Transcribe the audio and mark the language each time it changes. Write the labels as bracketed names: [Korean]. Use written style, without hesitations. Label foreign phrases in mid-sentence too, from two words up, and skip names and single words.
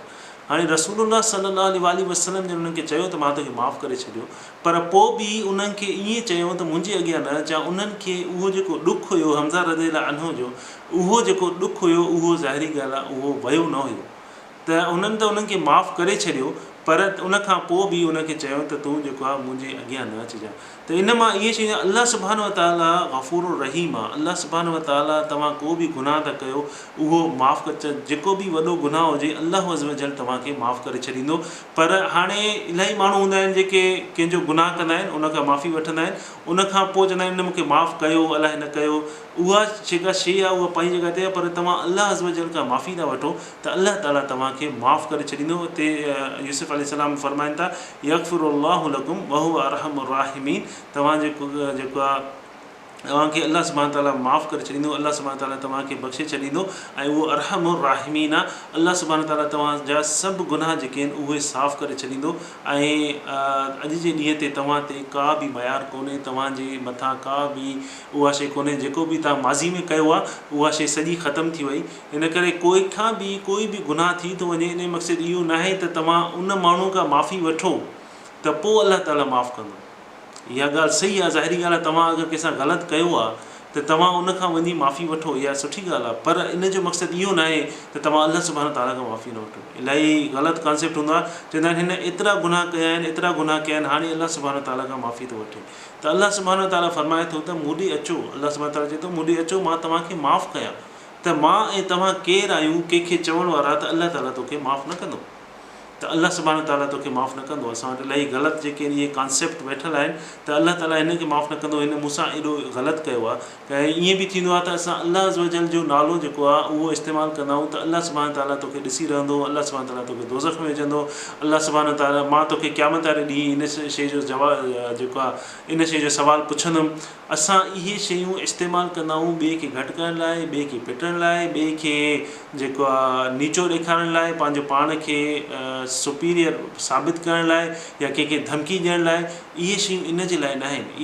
[Sindhi] हाणे रसूलुल्लाह [Arabic] صلى الله عليه وسلم [Sindhi] जन उन्हनि खे चयो त मां तोखे माफ़ु करे छॾियो, पर पोइ बि उन्हनि खे ईअं चयो त मुंहिंजे अॻियां न अचां। उन्हनि खे उहो जेको ॾुखु हुयो हमज़ा [Arabic] رضي الله عنه [Sindhi] जो, उहो जेको ॾुखु हुयो उहो ज़ाहिरी ॻाल्हि आहे उहो वियो न हुयो। त उन्हनि त उन्हनि खे माफ़ु करे छॾियो, पर उनखां पोइ बि उनखे चयो त तूं जेको आहे मुंहिंजे अॻियां न अचिजांइ। त इन मां इहे शयूं अलाह [Arabic] سبحانه وتعالى الغفور الرحيم [Sindhi] आहे। अलाह [Arabic] سبحانه وتعالى [Sindhi] तव्हां को बि गुनाह था कयो उहो माफ़ु करे, जेको बि वॾो गुनाह हुजे अलाह [Arabic] عز وجل [Sindhi] तव्हांखे माफ़ु करे छॾींदो। पर हाणे इलाही माण्हू हूंदा आहिनि जेके कंहिंजो गुनाह कंदा आहिनि, उनखां माफ़ी वठंदा आहिनि, उनखां पोइ चवंदा आहिनि न मूंखे माफ़ु कयो अलाए न कयो। उहा जेका शइ आहे उहा पंहिंजी जॻह ते आहे, पर तव्हां अलाह [Arabic] عز وجل [Sindhi] खां माफ़ी था वठो त अलाह ताला तव्हांखे माफ़ु करे छॾींदो। हिते यूसुफ अलैहिस्सलाम फरमाइनि था [Arabic] يغفر الله لكم وهو أرحم الراحمين, [Sindhi] तव्हां जेको आहे तव्हांखे अलाह [Arabic] سبحانه وتعالى [Sindhi] माफ़ु करे छॾींदो, अलाह [Arabic] سبحانه وتعالى [Sindhi] तव्हांखे बख़्शे छॾींदो ऐं उहो [Arabic] أرحم الراحمين [Sindhi] आहे। अलाह [Arabic] سبحانه وتعالى [Sindhi] तव्हांजा सभु गुनाह जेके आहिनि उहे साफ़ु करे छॾींदो। ऐं अॼु जे ॾींहं ते तव्हां ते का बि मयार कोन्हे, तव्हांजे मथां का बि उहा शइ कोन्हे, जेको बि तव्हां माज़ी में कयो आहे उहा शइ सॼी ख़तमु थी वई। इन करे कोई बि गुनाह थी थो वञे, इन मक़सदु इहो न आहे त तव्हां उन माण्हू खां माफ़ी वठो त पोइ अलाह ताला माफ़ु कंदो। इहा ॻाल्हि सही आहे, ज़ाहिरी ॻाल्हि आहे। तव्हां अगरि कंहिंसां ग़लति कयो आहे त तव्हां उनखां वञी माफ़ी वठो, इहा सुठी ॻाल्हि आहे, पर इन जो मक़सदु इहो न आहे त तव्हां अलाह [Arabic] سبحانه وتعالى [Sindhi] खां माफ़ी न वठो। इलाही ग़लति कॉन्सेप्ट हूंदो आहे, चवंदा आहिनि हिन एतिरा गुनाह कया आहिनि, एतिरा गुनाह कया आहिनि, हाणे अलाह [Arabic] سبحانه وتعالى [Sindhi] खां माफ़ी थो वठे। त अलाह [Arabic] سبحانه وتعالى [Sindhi] फरमाए थो त मूं ॾे अचो, अलाह [Arabic] سبحانه وتعالى [Sindhi] चए थो मूं ॾे अचो, मां तव्हांखे माफ़ु कयां। त मां ऐं तव्हां केरु आहियूं कंहिंखे चवण वारा त अलाह ताला तोखे माफ़ु न कंदो, त अलाह [Arabic] سبحانه وتعالى [Sindhi] तोखे माफ़ु न कंदो। असां वटि इलाही ग़लति जेके इहे कॉन्सेप्ट वेठल आहिनि त अलाह ताला हिन खे माफ़ु न कंदो, हिन मूंसां एॾो ग़लति कयो आहे। त ईअं बि थींदो आहे त असां अलाह [Arabic] عز وجل [Sindhi] जो नालो जेको आहे उहो इस्तेमालु कंदा आहियूं त अलाह [Arabic] سبحانه وتعالى [Sindhi] तोखे ॾिसी रहंदो, अलाह [Arabic] سبحانه وتعالى [Sindhi] तोखे दोज़ख में विझंदो, अलाह [Arabic] سبحانه وتعالى [Sindhi] मां तोखे क़यामत वारे ॾींहुं इन शइ जो जवाबु जेको आहे इन शइ जो सुवालु पुछंदुमि। असां इहे शयूं इस्तेमालु कंदा आहियूं ॿिए खे घटि करण लाइ, ॿिए खे पिटण लाइ, ॿिए खे जेको आहे नीचो ॾेखारण लाइ, पंहिंजो पाण खे सुपीरियर साबित करण लाइ या कंहिंखे धमकी ॾियण लाइ, इहे शयूं इन जे लाइ न आहिनि।